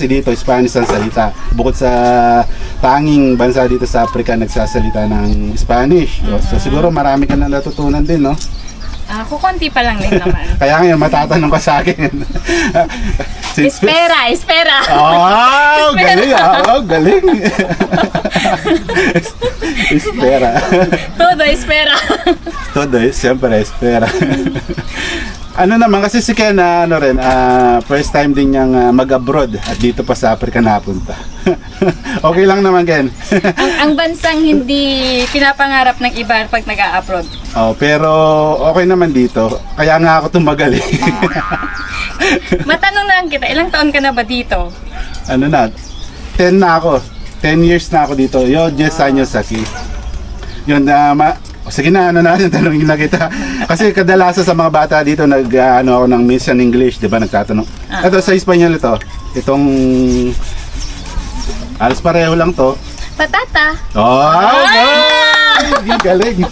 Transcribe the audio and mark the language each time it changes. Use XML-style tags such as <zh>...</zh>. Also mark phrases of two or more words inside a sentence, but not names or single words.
<tl>Kasi dito Spanish ang salita. Bukod sa tanging bansa dito sa Africa nagsasalita ng Spanish. So siguro marami ka na natutunan din, no? Kukunti pa lang din naman. Kaya ngayon matatanong ka sa akin.</tl> <es>Espera.</es> <tl>Oh, galing galing.</tl> <es>Espera. Todo espera. Todo, siyempre espera.</es> <tl>Ano naman, kasi si Ken, ano rin,</tl> <en>first time</en> <tl>din niyang mag-abroad at dito pa sa Africa napunta. Okay lang naman, Ken. ang bansang hindi pinapangarap ng iba pag nag-a-abroad. Oh, pero okay naman dito. Kaya nga ako tumagal eh. Matanong na lang kita, ilang taon ka na ba dito? Ano na, 10 na ako. 10 years na ako dito.</tl> <es>Yo, 10 años aquí.</es> <tl>Yun, sige na, ano na, tanongin na kita. Kasi kadalasan sa mga bata dito, ano ako ng</tl> <en>Miss and English,</en> <tl>di ba, nagtatanong. Ito, sa Espanyol ito. Itong, alas pareho lang to.</tl> <es>Patata.</es> <tl>Oh, galing.</tl>